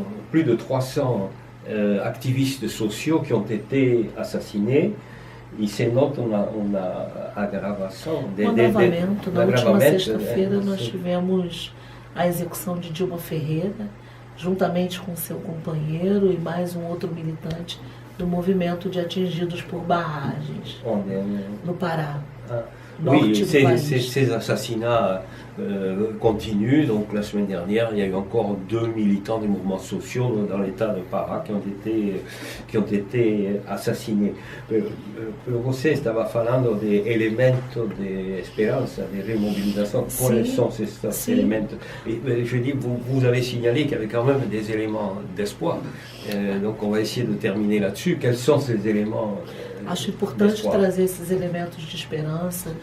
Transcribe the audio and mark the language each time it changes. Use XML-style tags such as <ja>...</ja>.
<fr>Plus de 300 activistes sociaux qui ont été assassinés.</fr> <pt>e se nota uma agravação. Um agravamento. Na última sexta-feira nós sim. tivemos a execução de Dilma Ferreira, juntamente com seu companheiro e mais um outro militante do movimento de atingidos por barragens, no Pará.</pt> <fr>Oui, ces assassinats continuent. Donc la semaine dernière, il y a eu encore 2 militants des mouvements sociaux dans l'état de Pará qui ont été assassinés.</fr> <pt>Você estava falando de elementos de esperança, de remobilisation.</pt> <fr>Quels sont ces éléments? Je dis, vous avez signalé qu'il y avait quand même des éléments d'espoir. Donc on va essayer de terminer là-dessus. Quels sont ces éléments?</fr> <pt>Acho importante trazer esses elementos de esperança,</pt>